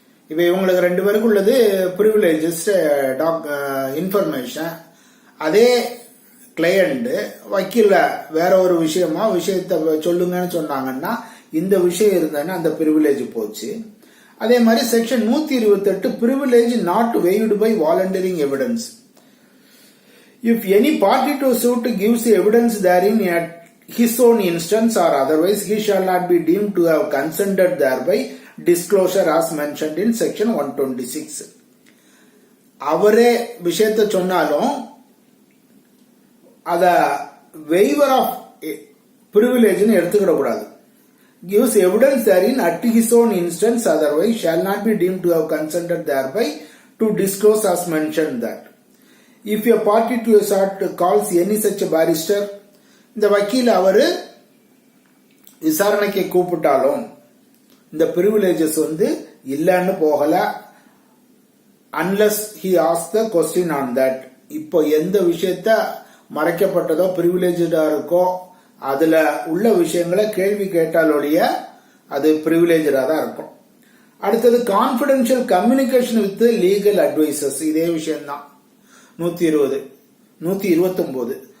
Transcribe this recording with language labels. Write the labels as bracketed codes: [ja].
[ta] இப்ப இவங்களுக்கு ரெண்டு பேருக்கு உள்ளது பிரிவிலேஜஸ் இன்ஃபர்மேஷன். அதே கிளையண்ட் வக்கீல வேற ஒரு விஷயத்தை சொல்லுங்கன்னு சொன்னாங்கன்னா இந்த விஷயம் இருந்ததுன்னா அந்த பிரிவிலேஜ் போச்சு. அதே மாதிரி [en] Section 128 privilege not waived by volunteering evidence. If any party to suit gives evidence therein at his own instance or otherwise, he shall not be deemed to have consented thereby disclosure as mentioned in section 126. [ta] அவரே விஷயத்தை சொன்னாலும் அத [en] waiver of privilege [ta] எடுத்துக்கிட கூடாது. [en] Gives evidence therein at his own instance otherwise shall not be deemed to have consented thereby to disclose as mentioned that. If a party to a suit calls any such a barrister, [ta] இந்த வக்கீல் அவரு விசாரணைக்கு கூப்பிட்டாலும் இந்த privileges இல்லன்னு போகல. [en] unless he asks the question on that. [ta] இப்போ எந்த விஷயத்த மறைக்கப்பட்டதோ பிரிவிலேஜா இருக்கோ அதுல உள்ள விஷயங்களை கேள்வி கேட்டாலோடைய அது பிரிவிலேஜா தான் இருக்கும். [en] அடுத்தது confidential communication with legal advisers. [ta] இதே விஷயம்தான் 120 129.